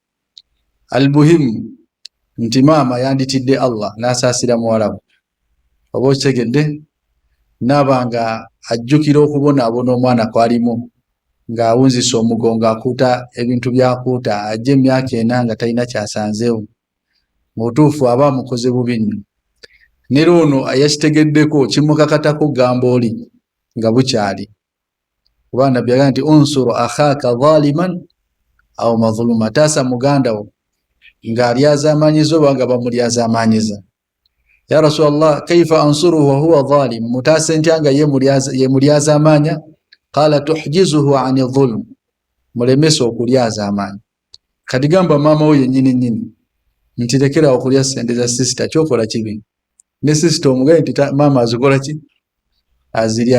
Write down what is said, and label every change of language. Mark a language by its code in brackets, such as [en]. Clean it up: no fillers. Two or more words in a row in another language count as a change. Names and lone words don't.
[lg] Almuhimu nti maama yanditidde Allah n'asaasira muwala we oba okyegedde n'abanga ajjukira okubonaabona omwana kwalimu ng'awunzisa omugongo akuuta ebintu byakuuta ajja emyaka 4 nga talina kyasanzeewo mu butuufu aba amukoze bubi nnyo. Ne loono ayakitegeddeko kimukakatako gamba oli nga bukyali kuba Nabbi agamba nti [ar] انصر أخاك ظالما أو مظلوما, [lg] taasa muganda wo ng'alyaza amanyiza oba nga bamulyaza amanyiza. [ar] يا رسول الله كيف أنصره وهو ظالم, [lg] mutaase ntya nga ye mulyaza amanya? [ar] قال تحجزه عن الظلم, [lg] mulemesa okulyaza amanya. Kati gamba maama we yennyini nnyini nti lekera okulya sente za sisita kyokola kibi ne sisita omugaye nti maama azikola ki azirya.